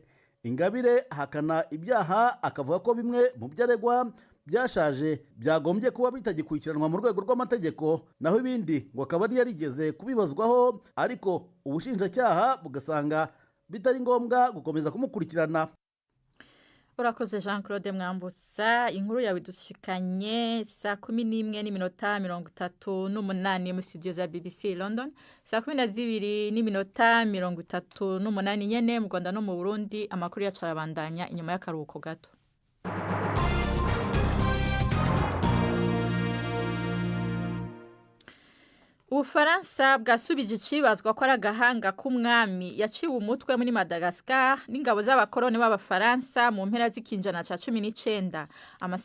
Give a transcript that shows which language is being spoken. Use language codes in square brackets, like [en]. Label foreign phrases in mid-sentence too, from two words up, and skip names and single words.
[rw] Ingabire hakana ibyaha, akavuga ko bimwe mu byaregwa byashaje byagombye kuba bitagikurikiranwa mu rwego rw'amategeko, naho ibindi ngo akaba yarigeze kubibazwaho, ariko ubushinjacyaha bugasanga bitari ngombwa gukomeza kumukurikirana. [rn] Urakoze Jean-Claude Mwambutsa, inkuru yawe dushikanye saa 11:38 mu studio za BBC London, saa 12:38 nyene mu Rwanda no mu Burundi. Amakuru yacu arabandanya inyuma y'akaruhuko gato. Ubufaransa bwasubije icibazwa ko ari agahanga k'umwami yaciwe umutwe muri Madagascar n'ingabo z'abakoroni b'abafaransa mu mpera z'ikinjana ca 19.